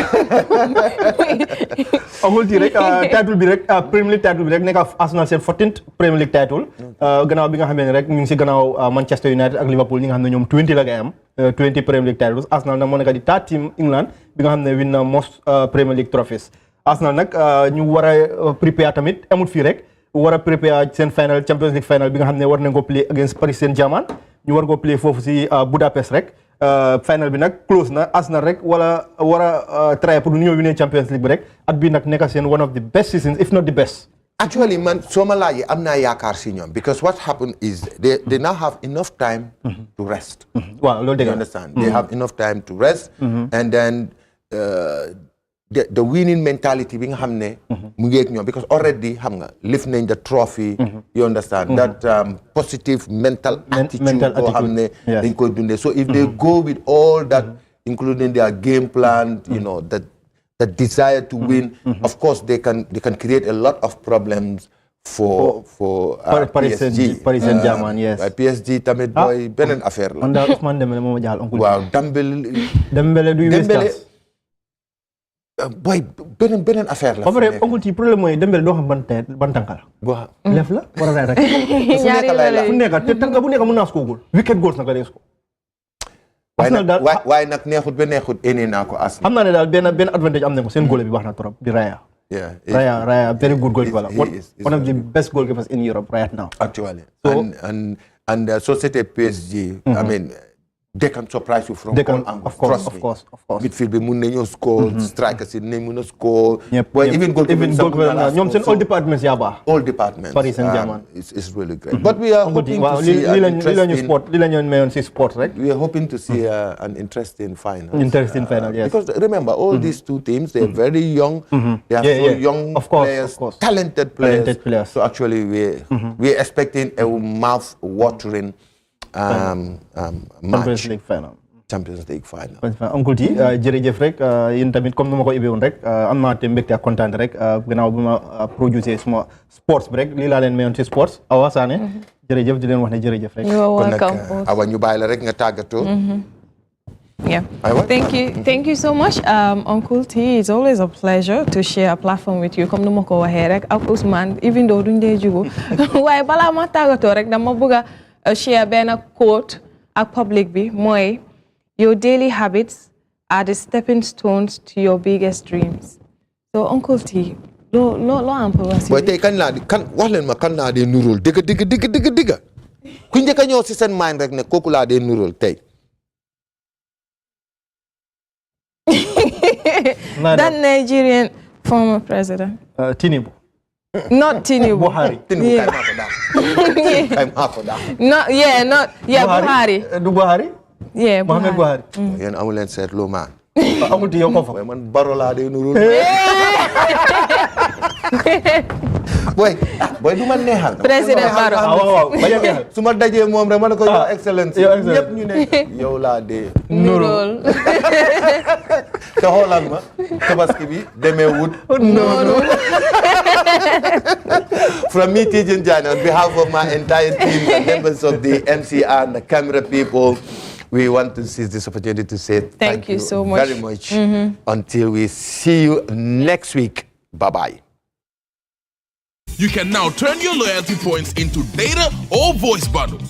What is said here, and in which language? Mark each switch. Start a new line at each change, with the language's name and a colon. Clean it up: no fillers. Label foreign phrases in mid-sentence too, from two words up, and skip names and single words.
Wolof: amul ti rek title bi rek Premier League title bi rek nekk Arsenal seen 14th Premier League title gannaaw bi nga xam ne rek ñu ngi si gannaaw Manchester United ak Liverpool ñi nga xam ne ñoom 20 la ngay am 20 Premier League titles Arsenal nag moo nekk di
English: third team
Wolof: England bi nga xam ne win na
English: most Premier League trophies
Wolof: Arsenal nag ñu war a prepare tamit amul fii rek war a prepare seen final Champions League final bi nga xam ne war nañ ko
English: play against
Wolof: Paris Saint-Germain ñu war ko play foofu si Budapest rek final bi nag close na Arsenal rek wala war a try pour ñu ñëw winee Champions League bi rek at bi nag nekk seen
English: one of the best seasons if not the best. Actually
Wolof: man soo ma laajee am naa yaakaar si ñoom
English: because what happened is they now have enough time to rest.
Wolof: waaw loolu dëgg
English: you understand they have enough time to rest and then the winning mentality
Wolof: bi nga xam ne mu ngi ak ñoom
English: because already
Wolof: xam nga
English: lift nañ the trophy you understand that positive mental attitude
Wolof: boo xam ne dañ koy dundee
English: so if they go with all that including their game plan you know that desire to win of course they can create a lot of problems for PSG Paris Saint-Germain yes
Wolof: PSG tamit booy beneen affaire la man daal Ousmane Dembélé moo ma jaaxal oncle waaw Dembélé du boy beneen affaire la. ba pare oncle ci problème mooy Dembélé doo xam ban tànka la. lef la war a rek. fu nekk te tànka bu nekk mën naa
English: score goal wicked goals
Wolof: nag day score. waaye nag neexut ba neexut ene naa ko Arsenal. xam naa ne daal benn advantage am na ko seen goal bi baax na trop di Raya.
English: Raya very good goalkeeper. One of the best goalkeepers in Europe right now. Actually. And so c'était PSG. I mean. They can surprise you from all angles. Of course.
Wolof: Midfield bi mun nañoo score. Strikers yi nañ mun a score.
English: Even
Wolof: goalkeepers ñoom seen
English: all departments
Wolof: yaa baax.
English: All departments. Paris Saint-Germain. It's really great. But we are hoping to see an interesting.
Wolof: li la ñu mayoon si sport rek.
English: We are hoping to see an interesting final. Interesting final, yes. Because remember, all these two teams, they're very young. They are so young players, talented players. So actually, we're expecting a mouth-watering. Champions League final.
Wolof: Oncle T jërëjëf rek yéen tamit comme ni ma ko ibee woon rek am naa te mbégte ak kontaan rek gannaaw bi ma producer suma sports bi rek lii laa leen mayoon ci sports Awa Sané jërëjëf di leen wax ne jërëjëf rek. kon nag Awa ñu bàyyi la rek nga tàggatoo.
English: Yeah. Thank you so much, Uncle T. It's always a pleasure to share a platform with you.
Wolof: Comme nu ma ko waxee rek ak Ousmane
English: even though
Wolof: duñ dee jugu waaye balaa ma tàggatoo rek dama bëgg a share benn quote ak public bi mooy
English: your daily habits are the stepping stones to your biggest dreams.
Wolof: So Uncle T, loo am pour wax. Boy tey kañ laa di wax leen ma kan laa dee nuróol dëgg ku njëkk a ñëw si seen mind rek ne kooku laa dee nuróol tey.
English: That Nigerian former president. Tinubu. Not Tinubu. Buhari.
Wolof: Tinubu kay maa ko daax. Buhari. Du Buhari?
English: Yeah, Mohamed Buhari.
Wolof: Yéen amu leen seetlu maan. Amul ti yow ko fa. Man Baro laa dee nuróol. boy du ma neexal. Président Baro. waaw bañ a neexal. su ma dajee moom rek ma ne ko yow excellence. ñëpp ñu ne yow laa dee. nuróol. te xoolal ma tabaski bi demee wut. noonu.
English: From me, Tijan Jan, on behalf of my entire team, the members of the MCR and the camera people, we want to seize this opportunity to say thank you so much. Very much. Until we see you next week. Bye-bye. You can now turn your loyalty points into data or voice bundles.